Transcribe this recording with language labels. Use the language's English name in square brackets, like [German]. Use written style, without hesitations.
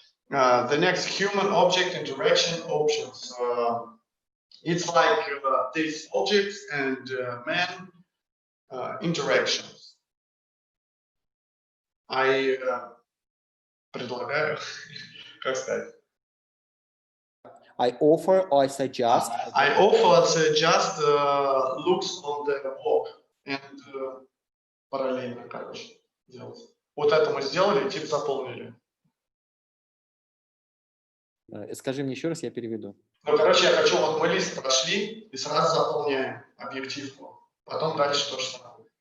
[English] The next, human object interaction options. It's like these objects and man interactions. [Russian] I предлагаю, как сказать? [English] I offer or I suggest. I offer suggest looks on the blog and [Russian] параллельно, короче, делать. Вот это мы сделали, тип заполнили. Скажи мне еще раз, я переведу. Ну, короче, я хочу, вот мы лист прошли и сразу заполняем объективку. Потом дальше то же самое.